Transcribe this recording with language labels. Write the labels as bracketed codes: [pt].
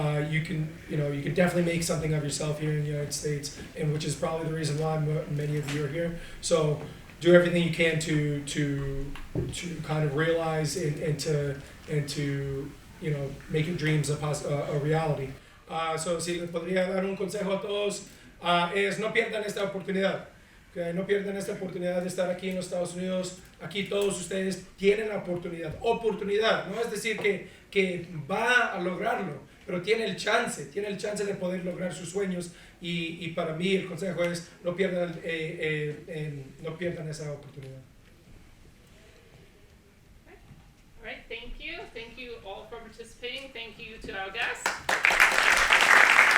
[en] You can definitely make something of yourself here in the United States, and which is probably the reason why many of you are here. So do everything you can to kind of realize and to you know, make your dreams a reality. [es] So si les podría dar un consejo a todos, es no pierdan esta oportunidad. Okay? No pierdan esta oportunidad de estar aquí en los Estados Unidos. Aquí todos ustedes tienen la oportunidad. No es decir que va a lograrlo, pero tiene el chance de poder lograr sus sueños, y para mí el consejo es no pierdan esa oportunidad. [en] All right, thank you all for participating. Thank you to our guests.